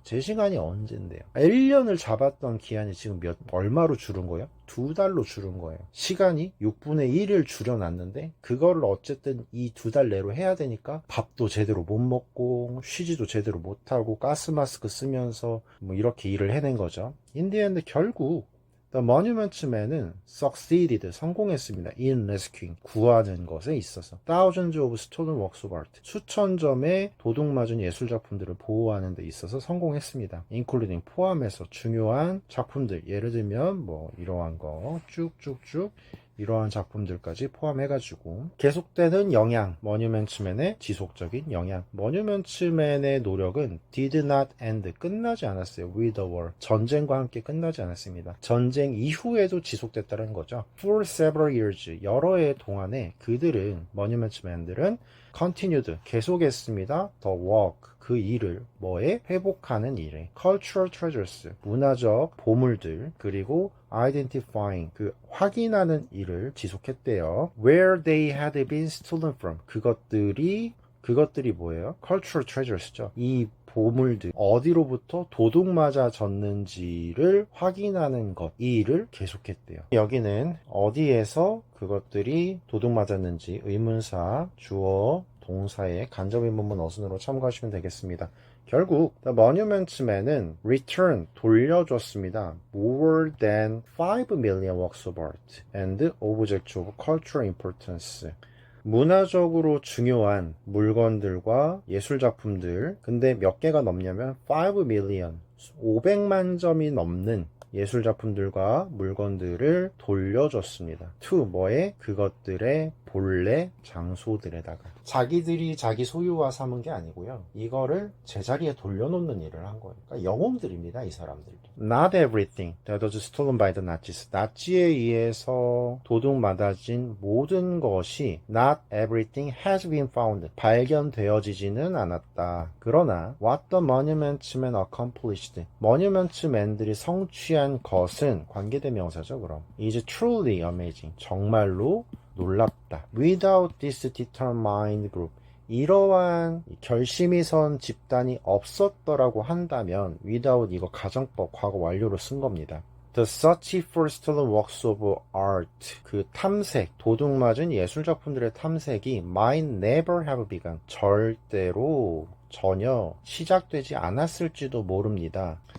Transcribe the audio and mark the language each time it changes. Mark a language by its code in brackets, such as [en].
[ko] 제 시간이 언젠데요? 1년을 잡았던 기한이 지금 얼마로 줄은 거예요? 2달로 줄은 거예요. 시간이 6분의 1을 줄여놨는데 그거를 어쨌든 이 2달 내로 해야 되니까 밥도 제대로 못 먹고 쉬지도 제대로 못하고 가스 마스크 쓰면서 뭐 이렇게 일을 해낸 거죠. [en] in the end, [ko] 결국 [en] The Monuments맨은 succeeded, [ko] 성공했습니다. [en] in rescuing, [ko] 구하는 것에 있어서. [en] Thousands of stolen works of art, [ko] 수천 점의 도둑맞은 예술작품들을 보호하는 데 있어서 성공했습니다. [en] including, [ko] 포함해서 중요한 작품들, 예를 들면 뭐 이러한 거 쭉쭉쭉 이러한 작품들까지 포함해가지고 계속되는 영향, 머니먼츠맨의 지속적인 영향. 머니먼츠맨의 노력은 [en] did not end, [ko] 끝나지 않았어요. [en] with the war, [ko] 전쟁과 함께 끝나지 않았습니다. 전쟁 이후에도 지속됐다는 거죠. [en] for several years, [ko] 여러 해 동안에 그들은, 머니먼츠맨들은 [en] continued, [ko] 계속했습니다. [en] the work, [ko] 그 일을, 뭐에? 회복하는 일에. [en] cultural treasures, [ko] 문화적 보물들, 그리고 [en] identifying, [ko] 그 확인하는 일을 지속했대요. [en] where they had been stolen from, [ko] 그것들이 뭐예요? cultural treasures죠. 이 보물들 어디로부터 도둑맞아졌는지를 확인하는 것, 이 일을 계속했대요. 여기는 어디에서 그것들이 도둑맞았는지 의문사, 주어, 동사의 간접의문문 어순으로 참고하시면 되겠습니다. 결국 The Monuments맨은 [en] return, [ko] 돌려줬습니다. [en] more than 5 million works of art and objects of cultural importance. [ko] 문화적으로 중요한 물건들과 예술작품들, 근데 몇 개가 넘냐면 [en] 5 million, [ko] 500만 점이 넘는 예술작품들과 물건들을 돌려줬습니다. [en] to, [ko] 뭐에? 그것들의 본래 장소들에다가. 자기들이 자기 소유화 삼은 게 아니고요. 이거를 제자리에 돌려놓는 일을 한 거예요. 그러니까 영웅들입니다, 이 사람들도. [en] Not everything that was stolen by the Nazis. [ko] 나치에 의해서 도둑맞아진 모든 것이 [en] not everything has been found. [ko] 발견되어지지는 않았다. 그러나 [en] what the monuments men accomplished. [ko] monument men들이 성취한 것은 관계대명사죠, 그럼. [en] is truly amazing. [ko] 정말로 놀랍다. [en] Without this determined group. [ko] 이러한 결심이 선 집단이 없었더라고 한다면 [en] without [ko] 이거 가정법 과거 완료로 쓴 겁니다. [en] The search for stolen works of art. [ko] 그 탐색, 도둑맞은 예술작품들의 탐색이 [en] might never have begun. [ko] 절대로 전혀 시작되지 않았을지도 모릅니다.